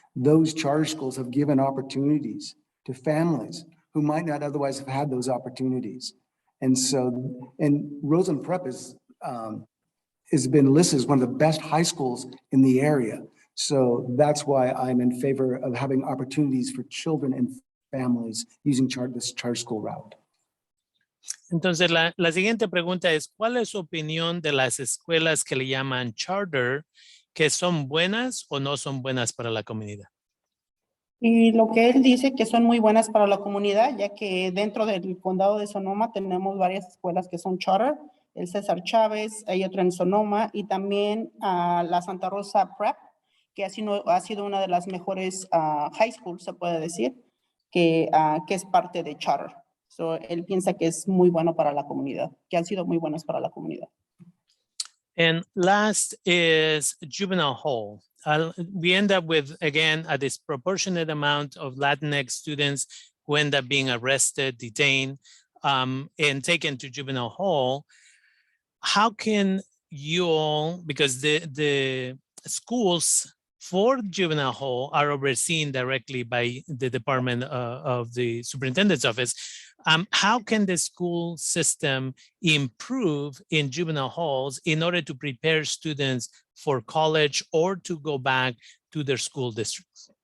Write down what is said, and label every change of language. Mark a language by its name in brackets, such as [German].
[English] Those charter schools have given opportunities to families who might not otherwise have had those opportunities. And so, and Roseland Prep has been listed as one of the best high schools in the area. So that's why I'm in favor of having opportunities for children and families using this charter school route. [Spanish] Entonces, la siguiente pregunta es, ¿cuál es su opinión de las escuelas que le llaman charter, que son buenas o no son buenas para la comunidad? Y lo que él dice que son muy buenas para la comunidad, ya que dentro del condado de Sonoma tenemos varias escuelas que son charter, el César Chávez, hay otra en Sonoma, y también la Santa Rosa Prep, que ha sido una de las mejores high schools, se puede decir, que es parte de charter. So, él piensa que es muy bueno para la comunidad, que han sido muy buenas para la comunidad. [English] And last is juvenile hall. We end up with, again, a disproportionate amount of Latinx students who end up being arrested, detained, and taken to juvenile hall. How can you all, because the schools for juvenile hall are overseen directly by the Department of the Superintendent's Office, how can the school system improve in juvenile halls in order to prepare students for college or to go back to their school districts?